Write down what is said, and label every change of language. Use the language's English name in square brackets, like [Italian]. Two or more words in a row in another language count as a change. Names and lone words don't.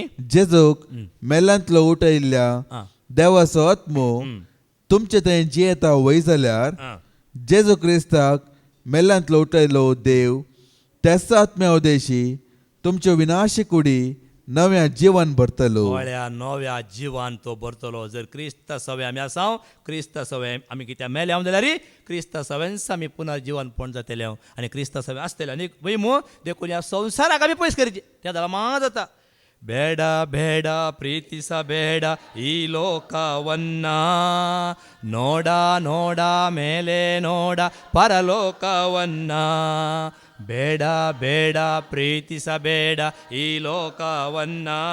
[Konkani] जेजूक मेलांतलो उठयल्ल्या देवाचो आत्मो तुमचे थंय जियेता वय जाल्यार जेजू क्रिस्ताक मेलांतलो उठयलो देव त्याच आत्म्या उदेशी तुमच्यो विनाशी कुडी नव्या जिवन भरतलो. नव्या जिवान तो भरतलो. जर क्रिस्त सवे आमी आसाव क्रिस्त सवे आमी कित्याक मेल्या जाल्यार क्रिस्त सवेंच आमी पुनर्जीवन पण जातले आनी क्रिस्त सवे आसतले आनी वयमू देखून ह्या संवसाराक आमी पयस करचे त्या जाला मा जाता [Kannada] ಬೇಡ ಬೇಡ ಪ್ರೀತಿಸಬೇಡ ಈ ಲೋಕವನ್ನ ನೋಡ ನೋಡ ಮೇಲೆ ನೋಡ ಪರಲೋಕವನ್ನ ಬೇಡ ಬೇಡ ಪ್ರೀತಿಸಬೇಡ ಈ ಲೋಕವನ್ನ